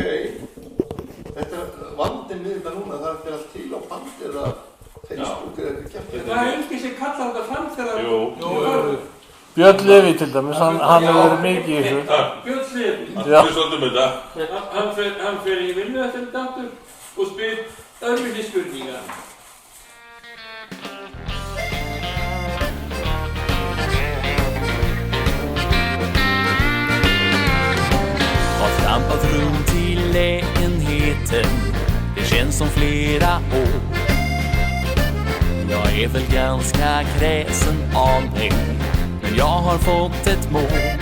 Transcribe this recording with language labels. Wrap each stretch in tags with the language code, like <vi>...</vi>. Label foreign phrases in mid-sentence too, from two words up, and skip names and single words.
<is>Þetta vandinn við þetta núna, það er allt til á bandi eða Facebook eða eitthvað kemur. Það er enginn sem kallar þetta fram þegar... Jú. Björn Leví til dæmis, hann hefur verið mikið í þessu. Björn Leví. Hann svolítið með þetta. Hann fer í vinnu eftir þetta aftur og spyr öðruvísi spurningar.</is> <sv>Har trampat runt i lägenheten. Det känns som flera år. Jag är väl ganska kräsen av mig, men jag har fått ett mål.</sv>